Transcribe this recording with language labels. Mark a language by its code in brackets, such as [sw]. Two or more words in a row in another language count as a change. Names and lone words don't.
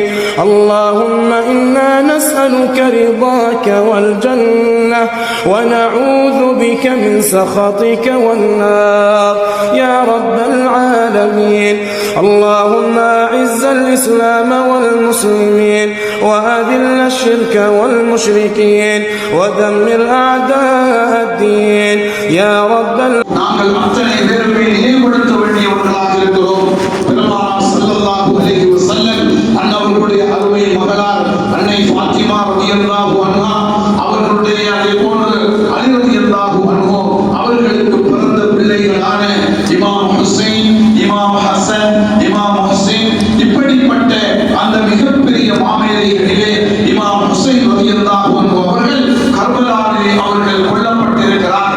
[ar] اللهم إنا نسألك رضاك والجنة ونعوذ بك من سخطك والنار يا رب العالمين. اللهم أعز الإسلام والمسلمين وأذل الشرك والمشركين ودمر أعداء الدين يا رب [ta] நாங்கள் அத்தனை பேருமே நினைவுபடுத்த வேண்டியவர்களாக இருக்கிறோம். பெருமானார் [ar] صلى الله عليه وسلم [ta] அன்னவர்களுடைய அருமை மகளார் அன்னை ஃபாத்திமா [ar] رضي الله عنها [ta] அவர்களுடைய அதே போன்று அலி [ar] رضي الله عنه [ta] அவர்களுக்கு பிறந்த பிள்ளைகளான இமாம் ஹுசைன், இமாம் ஹசன், இமாம் ஹுசைன் இப்படிப்பட்ட அந்த மிகப்பெரிய மாமேதைகளிலே இமாம் ஹுசைன் [ar] رضي الله عنه [ta] அவர்கள் கர்பலாவிலே அவர்கள் கொல்லப்பட்டிருக்கிறார்கள்.